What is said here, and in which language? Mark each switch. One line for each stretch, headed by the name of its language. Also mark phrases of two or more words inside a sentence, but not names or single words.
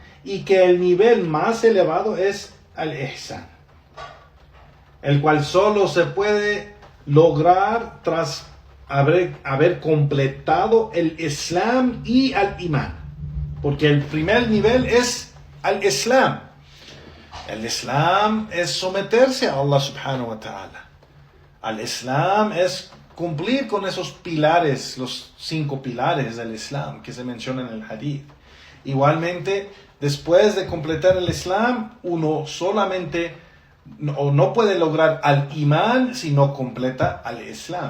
Spanish: Y que el nivel más elevado es al-Ihsan, el cual solo se puede lograr tras haber completado el Islam y al Iman, porque el primer nivel es al Islam. El Islam es someterse a Allah
Arabic: سبحانه وتعالى.
Spanish: Al Islam es cumplir con esos pilares, los 5 pilares del Islam que se mencionan en el hadith. Igualmente, después de completar el Islam, uno solamente no puede lograr al Imán si no completa al Islam.